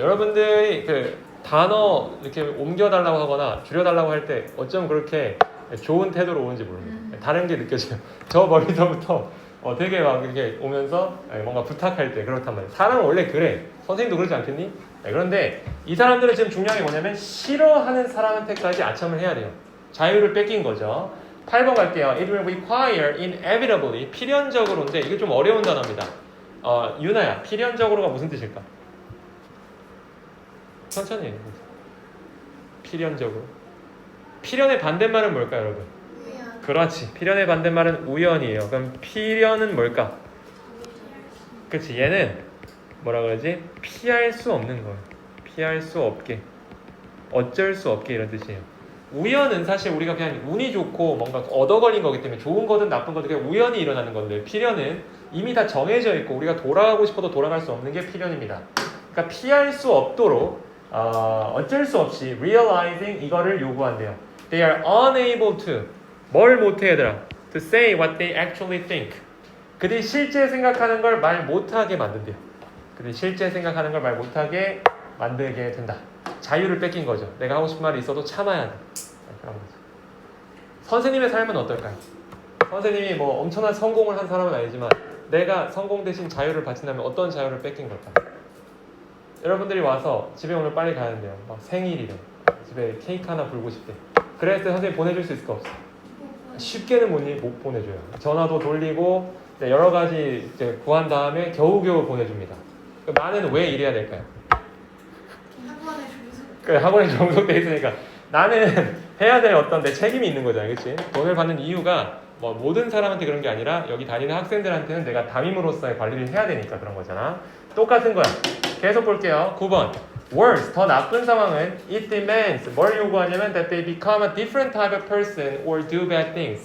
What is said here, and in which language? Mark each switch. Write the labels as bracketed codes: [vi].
[ko] 여러분들이 그 단어 이렇게 옮겨달라고 하거나 줄여달라고 할 때 어쩜 그렇게 좋은 태도로 오는지 모릅니다. 다른 게 느껴져요. 저 멀리서부터 되게 막 이렇게 오면서 뭔가 부탁할 때 그렇단 말이에요. 사람은 원래 그래. 선생님도 그러지 않겠니? 그런데 이 사람들은 지금 중요한 게 뭐냐면 싫어하는 사람한테까지 아첨을 해야 돼요. 자유를 뺏긴 거죠. 8번 갈게요. [en] It will require inevitably. [ko] 필연적으로인데 이게 좀 어려운 단어입니다. 유나야, 필연적으로가 무슨 뜻일까? 천천히 해. 필연적으로. 필연의 반대말은 뭘까요, 여러분? 우연. 그렇지. 필연의 반대말은 우연이에요. 그럼 필연은 뭘까? 그렇지. 얘는 뭐라 그러지? 피할 수 없는 거예요. 피할 수 없게. 어쩔 수 없게 이런 뜻이에요. 우연은 사실 우리가 그냥 운이 좋고 뭔가 얻어 걸린 거기 때문에 좋은 거든 나쁜 거든 그냥 우연히 일어나는 건데, 필연은 이미 다 정해져 있고 우리가 돌아가고 싶어도 돌아갈 수 없는 게 필연입니다. 그러니까 피할 수 없도록 어쩔 수 없이 realizing 이거를 요구한대요. [en] They are unable to. [ko] 뭘 못해 얘들아? [en] To say what they actually think. [ko] 그들이 실제 생각하는 걸 말 못하게 만든대요. 그들이 실제 생각하는 걸 말 못하게 만들게 된다. 자유를 뺏긴 거죠. 내가 하고 싶은 말이 있어도 참아야 돼. 그런 거죠. 선생님의 삶은 어떨까요? 선생님이 뭐 엄청난 성공을 한 사람은 아니지만 내가 성공 대신 자유를 바친다면 어떤 자유를 뺏긴 걸까? 여러분들이 와서 집에 오늘 빨리 가야 된대요. 막 생일이래. 집에 케이크 하나 불고 싶대. 그랬을 때 선생님 보내줄 수 있을까 없어? 쉽게는 못 보내줘요. 전화도 돌리고 이제 여러 가지 이제 구한 다음에 겨우겨우 보내줍니다. 그럼 나는 왜 이래야 될까요? 학원에 종속. 그 학원에 종속돼 있으니까 나는 해야 될 어떤 내 책임이 있는 거잖아요, 그렇지? 돈을 받는 이유가 뭐 모든 사람한테 그런 게 아니라 여기 다니는 학생들한테는 내가 담임으로서의 관리를 해야 되니까 그런 거잖아. 똑같은 거야. 계속 볼게요. 9번. [en] Worse, [ko] 더 나쁜 상황은 [en] it demands, [ko] 뭘 요구하냐면 [en] that they become a different type of person or do bad things.